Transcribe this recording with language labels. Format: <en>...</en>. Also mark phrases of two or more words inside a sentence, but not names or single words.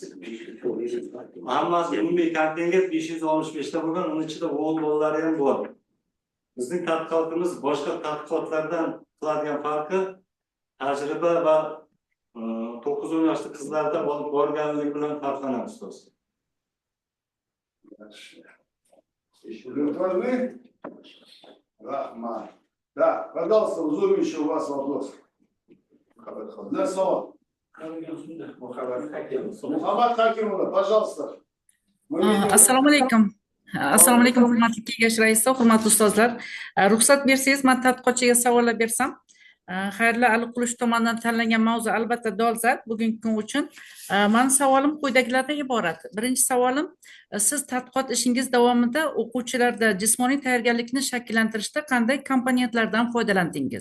<uz>Hammasi umumiy kontingent 565 ta bo'lgan, uning ichida o'g'il bolalari ham bor. Bizning tadqiqotimiz boshqa tadqiqotlardan qiladigan farqi tajriba va 9-10 yoshli qizlarda olib borganligi bilan farqlanadi ustoz.</uz> <ru>Удовлетворены? Рахмат. Да, пожалуйста, в зуме еще у вас вопрос. Да, слово. Мухаммад Хакимовна, пожалуйста.</ru> <uz>Assalomu alaykum. Assalomu alaykum hurmatli kengash raisi, hurmatli ustozlar. Ruxsat bersangiz, men tadqiqotchiga savollar bersam. Xayrli Aliqulish tomonidan tanlangan mavzu albatta dolzarb bugungi kun uchun. Mening savolim quyidagilardan iborat. Birinchi savolim, siz tadqiqot ishingiz davomida o'quvchilarda jismoniy tayyorgarlikni shakllantirishda qanday komponentlardan foydalandingiz?</uz>